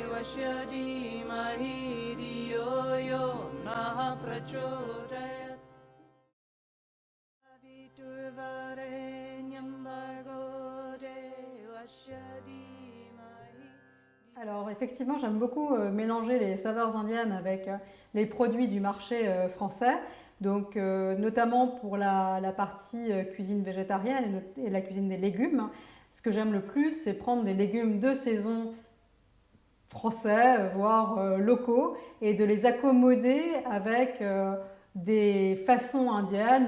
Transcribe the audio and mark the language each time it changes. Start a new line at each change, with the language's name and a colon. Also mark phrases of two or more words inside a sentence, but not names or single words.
Sanskrit: तस्य धीमहि धियो यो नः प्रचोदयात् सवितुर्वरेण्यं भर्गो देवस्य धीमहि.
French: Alors effectivement, j'aime beaucoup mélanger les saveurs indiennes avec les produits du marché français, donc notamment pour la partie cuisine végétarienne et la cuisine des légumes. Ce que j'aime le plus, c'est prendre des légumes de saison français, voire locaux, et de les accommoder avec des façons indiennes.